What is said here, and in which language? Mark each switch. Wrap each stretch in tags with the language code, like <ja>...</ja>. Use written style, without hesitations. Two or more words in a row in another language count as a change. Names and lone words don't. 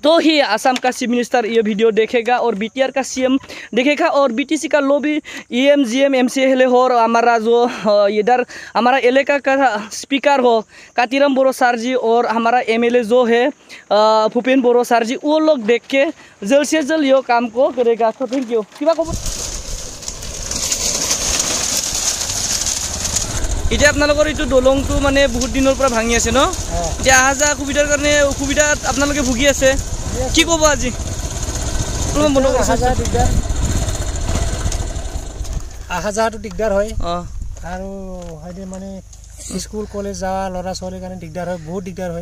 <hi>तो ही असम का चीफ मिनिस्टर ये वीडियो देखेगा और बीटीआर का सीएम देखेगा और बीटीसी का लोबी ईएम जीएम एमसीएल हो और हमारा जो इधर हमारा इलाका का स्पीकर हो कातिराम बोरो सर जी और हमारा एमएलए जो है भूपेन बोरो सर जी वो लोग देख के जल्द से जल्द ये काम को करेगा।</hi> <en>so thank you.</en> <as>এতিয়া আপোনালোকৰ এইটো দলংটো মানে বহুত দিনৰ পৰা ভাঙি আছে ন এতিয়া আহা যা সুবিধাৰ কাৰণে অসুবিধা আপোনালোকে ভুগি আছে কি ক'ব আজি আহা যাহাটো দিগদাৰ হয় আৰু হয়তো মানে স্কুল কলেজ যাওয়া ল'ৰা ছোৱালীৰ কাৰণে দিগদাৰ হয় বহুত দিগদাৰ হয়</as>